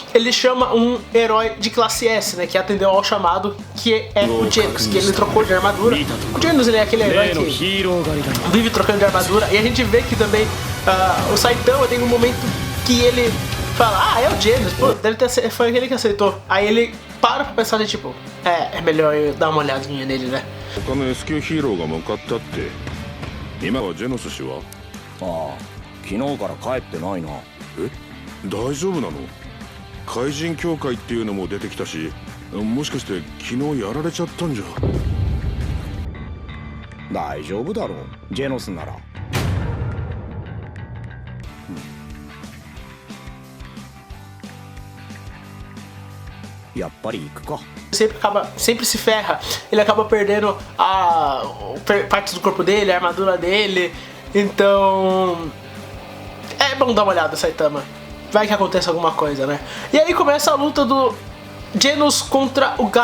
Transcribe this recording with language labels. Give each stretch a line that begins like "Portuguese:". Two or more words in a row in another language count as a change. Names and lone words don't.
Portuguese: Ele chama um herói de classe S, né, que atendeu ao chamado, que é o Genos, que ele trocou de armadura. O Genos, ele é aquele herói que vive trocando de armadura, e a gente vê que também o Saitama tem um momento que ele fala, é o Genos, pô, foi aquele que aceitou. Aí ele para pra pensar, tipo, é melhor eu dar uma olhadinha nele, né?
Japanese: ああ、昨日から帰ってないな。え、大丈夫なの？怪人協会っていうのも出てきたし、もしかして昨日やられちゃったんじゃ。大丈夫だろう、ジェノスなら。やっぱり行くか。
Portuguese: Sempre se ferra, ele acaba perdendo partes do corpo dele, a armadura dele. Então é bom dar uma olhada, Saitama, vai que acontece alguma coisa, né? E aí começa a luta do Genos contra o Garou.